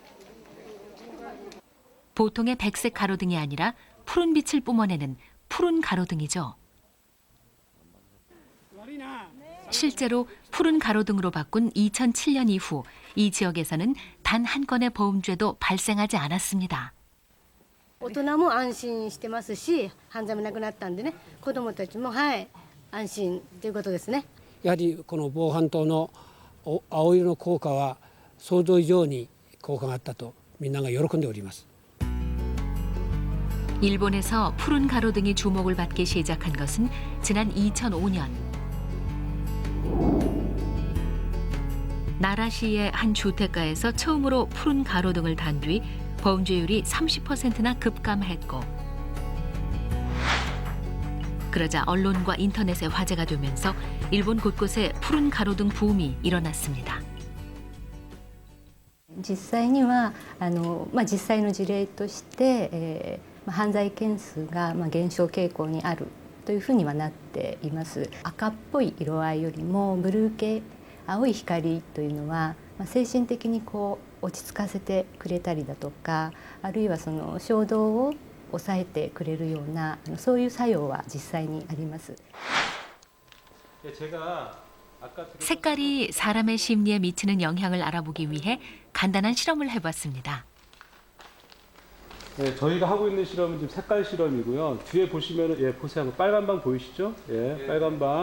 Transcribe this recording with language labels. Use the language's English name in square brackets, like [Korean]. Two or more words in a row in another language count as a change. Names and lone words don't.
[Korean] 보통의 백색 가로등이 아니라 푸른 빛을 뿜어내는 푸른 가로등이죠. 실제로 푸른 가로등으로 바꾼 2007년 이후 이 지역에서는 단 한 건의 범죄도 발생하지 않았습니다. [Japanese] 大人も安心してますし、犯罪もなくなったんでね、子どもたちもはい安心ということですね。やはりこの防犯灯の青色の効果は想像以上に効果があったとみんなが喜んでおります。 [Korean] 일본에서 푸른 가로등이 주목을 받기 시작한 것은 지난 2005년. 나라시의 한 주택가에서 처음으로 푸른 가로등을 단 뒤 범죄율이 30%나 급감했고, 그러자 언론과 인터넷에 화제가 되면서 일본 곳곳에 푸른 가로등 붐이 일어났습니다. [Japanese] 実際には実際の事例として、犯罪件数が減少傾向にあるというふうにはなっています。赤っぽい色合いよりもブルー系、青い光というのは精神的にこう落ち着かせてくれたりだとか、あるいはその衝動を抑えてくれるようなそういう作用は実際にあります。 [Korean] 색깔이 사람의 심리에 미치는 영향을 알아보기 위해 간단한 실험을 해봤습니다. 네, 저희가 하고 있는 실험은 지금 색깔 실험이고요. 뒤에 보시면은 예, 보세요. 빨간 방 보이시죠? 예, 빨간 방.